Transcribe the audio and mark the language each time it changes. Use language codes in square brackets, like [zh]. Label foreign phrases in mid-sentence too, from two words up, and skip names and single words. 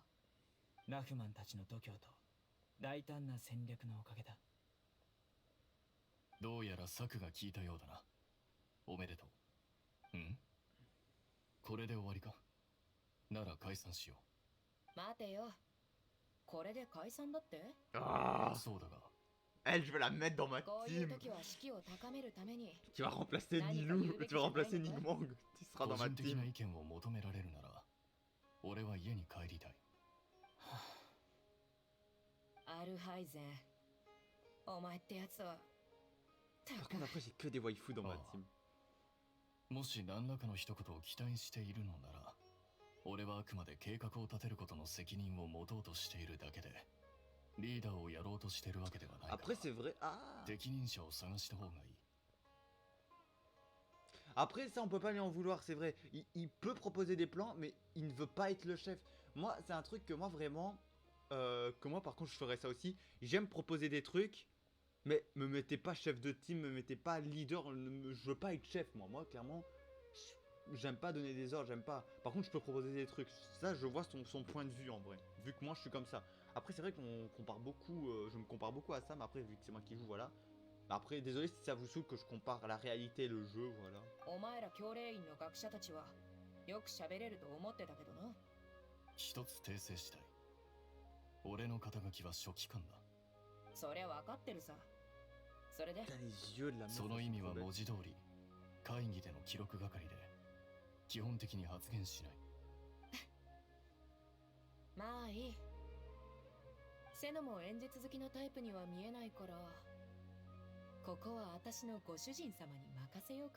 [ja] ラフマンたちの度胸と大胆な戦略のおかげだどうやら策が効いたようだなおめでとうんこれで終わりかなら解散しよ待てよこれで解散だって Ah, うそうだが [fr] elle, je vais la mettre dans ma [ja] こういう [fr] team. [ja] 時は士気を高めるために [fr] Tu vas remplacer Nilou, tu vas remplacer Nigmang. Tu seras [ja] 個 [fr] dans ma [ja] 人的な [fr] team. [ja] 意見を求められるなら俺は家に帰りたいアルハイゼンお前ってやつは [fr] Par contre, après, j'ai que des waifus dans ma Ah. team. [ja] もし何らかの一言を期待しているのなら俺はあくまで計画を立てることの責任を持とうとしているだけでリーダーをやろうとしているわけではないか [fr] Après, c'est vrai. Ah. [ja] 適任者を探した方がいい [fr] Après, ça, on peut pas lui en vouloir, c'est vrai. Il peut proposer des plans, mais il ne veut pas être le chef. Moi, c'est un truc que moi, vraiment... que moi, par contre, je ferais ça aussi. J'aime proposer des trucs, mais me mettez pas chef de team, me mettez pas leader. Je veux pas être chef, moi. Moi, clairement, j'aime pas donner des ordres, j'aime pas... Par contre, je peux proposer des trucs. Ça, je vois son point de vue, en vrai. Vu que moi, je suis comme ça. Après, c'est vrai qu'on compare beaucoup... je me compare beaucoup à ça, mais après, vu que c'est moi qui joue, voilà... Après, désolé si ça vous saoule que je compare la réalité et le jeu, voilà. [ja] お前ら教令員の学者たちはよく喋れると思ってたけどな一つ訂正したい俺の肩書きは書記官だそりゃ分かってるさそれで [fr] Putain, les yeux de la meuf. [ja] その [fr] elles [ja] 意 [fr] sont [ja] 味 [fr] trop [ja] は [fr] belles. [ja] 文字通り会議での記録係で基本的に発言しない。まあいい。セノも演説好きのタイプには見えないから、ここは私のご主人様に任せようか。